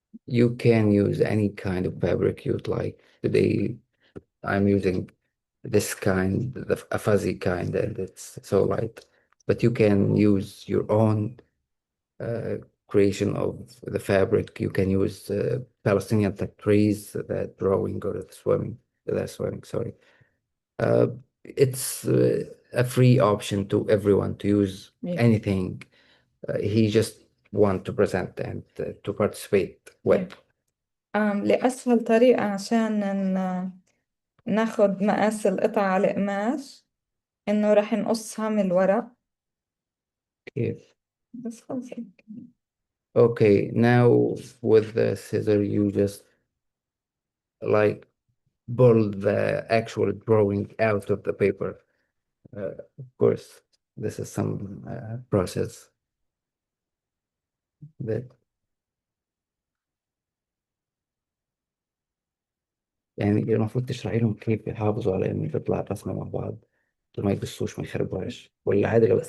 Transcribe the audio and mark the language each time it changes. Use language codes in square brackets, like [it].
[en] You can use any kind of fabric you'd like. Today I'm using this kind, a fuzzy kind, and it's so light. But you can use your own creation of the fabric. You can use Palestinian trees, that drawing or the swimming, sorry. It's a free option to everyone to use anything he just want to present and to participate with. [ar] لأسهل طريقة عشان ناخد مقاس القطع على القماش، إنه رح نقصها من الورق. كيف؟ بس خلص. [en] Okay, now with the scissor, you just like pull the actual drawing out of the paper. Of course, this is some process that [ar] يعني المفروض تشرحي لهم كيف يحافظوا على إن تطلع الرسمة مع بعض ما يقصوش ما يخربوهاش، ولا عادي لو